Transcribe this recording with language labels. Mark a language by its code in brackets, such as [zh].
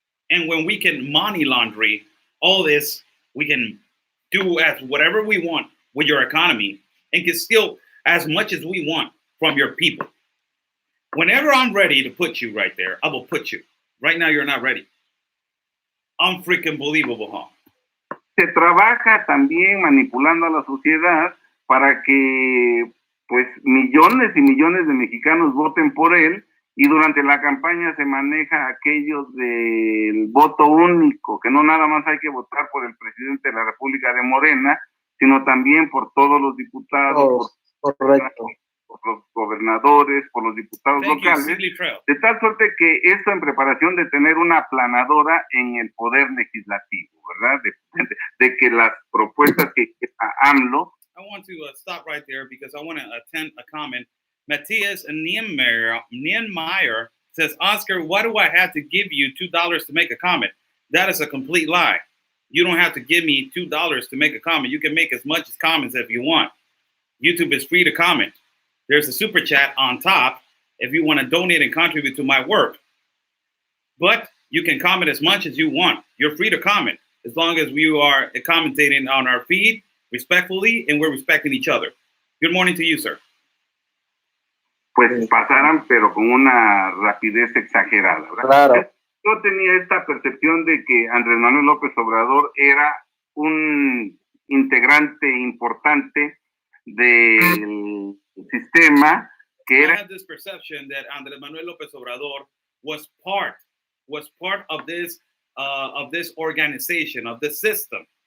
[en] And when we can money laundry all this, we can do whatever we want with your economy and can steal as much as we want from your people. Whenever I'm ready to put you right there, I will put you. Right now, you're not ready. Freaking believable, huh? [es] Se trabaja también manipulando a la sociedad para que pues millones y millones de mexicanos voten por él y durante la campaña se maneja aquello del voto único, que no nada más hay que votar por el presidente de la República de Morena, sino también por todos los diputados, correcto, por los gobernadores, por los diputados locales, de tal suerte que esto en preparación de tener una aplanadora en el poder legislativo, ¿verdad? De que las propuestas que AMLO. [en] I want to stop right there because I want to attend a comment. Matthias Niemeyer says, Oscar, why do I have to give you $2 to make a comment? That is a complete lie. You don't have to give me $2 to make a comment. You can make as much as comments if you want. YouTube is free to comment. There's a super chat on top if you want to donate and contribute to my work. But you can comment as much as you want. You're free to comment as long as we are commentating on our feed respectfully and we're respecting each other. Good morning to you, sir. [es] Pues pasaran, pero con una rapidez exagerada, ¿verdad? Claro. Yo tenía esta percepción de que Andrés Manuel López Obrador era un integrante importante del sistema que era. [en] I had this perception that Andrés Manuel López Obrador was part of this organization, of this system.